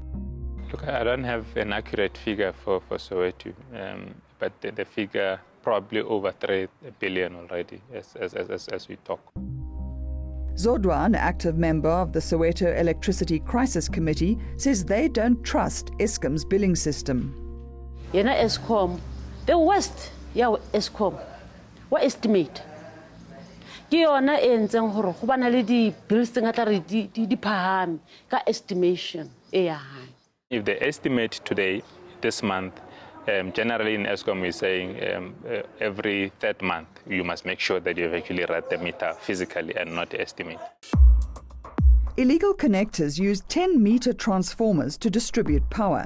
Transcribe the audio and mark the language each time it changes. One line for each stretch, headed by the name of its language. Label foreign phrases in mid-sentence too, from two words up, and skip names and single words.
English: Look, I don't have an accurate figure for Soweto, but the figure probably over 3 billion already as we talk. Zodwa, an active member of the Soweto Electricity Crisis Committee, says they don't trust Eskom's billing system. Yena Eskom, the worst, Eskom, what estimate?
Southern Sotho: Ke yona e ntseng hore go bana le di bills tse ngata re di phahame ka estimation e ya high.
English: If they estimate today, this month, generally in Eskom we're saying every third month you must make sure that you've actually read the meter physically and not estimate. Illegal connectors use 10-meter transformers to distribute power.